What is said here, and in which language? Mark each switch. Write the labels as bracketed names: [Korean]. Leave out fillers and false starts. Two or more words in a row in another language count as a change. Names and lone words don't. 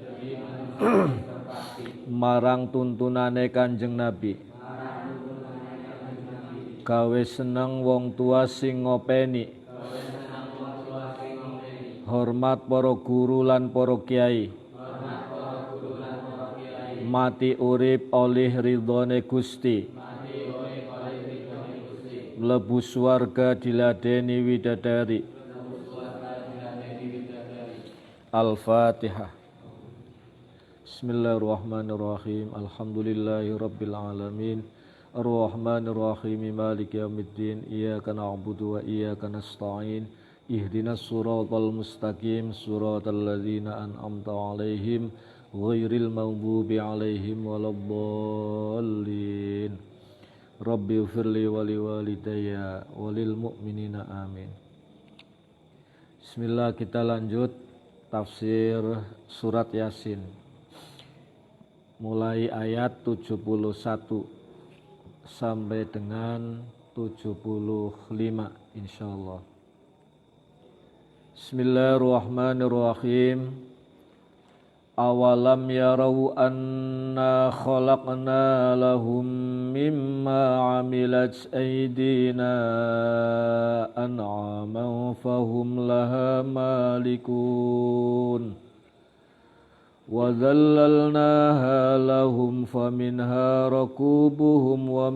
[Javanese] marang tuntunane Kanjeng Nabi, gawe seneng wong tua sing ngopeni, hormat para guru lan para kiai, mati urip oleh ridhone Gusti, mlebu swarga diladeni widadari. [Arabic] Al-Fatihah. بسم الله الرحمن الرحيم. الحمد لله رب العالمين. الرحمن الرحيم. مالك يوم الدين. إياك نعبد وإياك نستعين. اهدنا الصراط المستقيم. صراط الذين أنعمت عليهم غير المغضوب عليهم ولا الضالين. رب اغفر لي ولوالدي وللمؤمنين آمين. [Indonesian] Bismillah, kita lanjut tafsir surat Yasin. Mulai ayat 71 sampai dengan 75 insyaallah. [Arabic] Bismillahirrahmanirrahim. أولم يروا أنا خلقنا لهم مما عملت أيدينا أنعاما فهم لها مالكون وذللناها لهم فمنها ركوبهم و